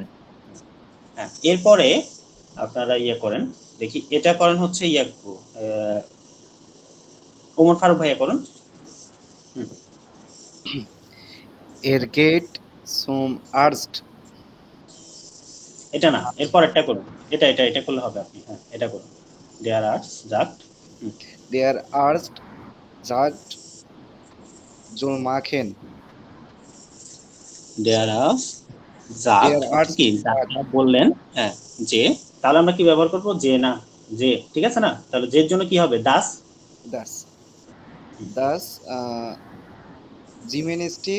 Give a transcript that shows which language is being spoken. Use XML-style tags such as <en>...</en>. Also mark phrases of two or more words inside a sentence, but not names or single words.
<bn>হ্যাঁ, এরপরে আপনারা করেন দেখি, এটা করেন হচ্ছে ওমর ফারুক ভাইয়া করুন।</bn> <de>Er geht zum Arzt.</de> <bn>এটা না, এরপর একটা করুন, এটা করলে হবে আপনি। হ্যাঁ, এটা করুন।</bn> <de>Der Arzt sagt, Der Arzt sagt soll machen. Der Arzt sagt Der Arzt</de> <bn>কি ডাক্তার বললেন, হ্যাঁ, যে, তাহলে আমরা কি ব্যবহার করব? যে না, যে, ঠিক আছে না? তাহলে যের জন্য কি হবে? দাস,</bn> <de>das Gymnastik.</de>